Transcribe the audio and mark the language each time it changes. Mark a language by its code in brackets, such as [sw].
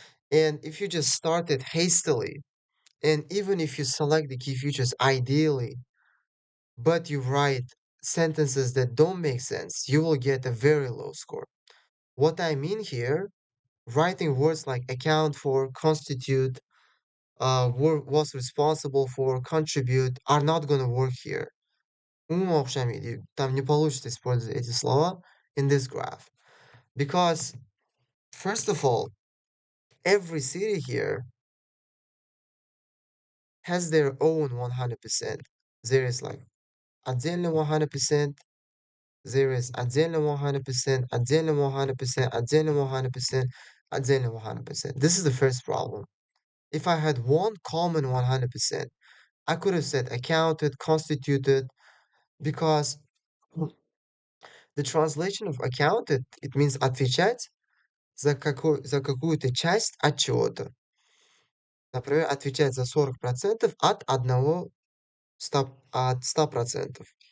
[en] And if you just start it hastily, and even if you select the key features ideally, but you write sentences that don't make sense, you will get a very low score. What I mean here, writing words like account for, constitute, was responsible for, contribute are not going to work here. [ru] Вообще там не получится использовать эти слова [en] in this graph. Because, first of all, every city here has their own 100%. There is like отдельно 100%, there is отдельно 100%, отдельно 100%, отдельно 100%, отдельно 100%. This is the first problem. If I had one common 100%, I could have said accounted, constituted, because the translation of accounted, it means [ru] отвечать за какую-то часть от чего-то. Например, отвечать за 40% от одного от 100%.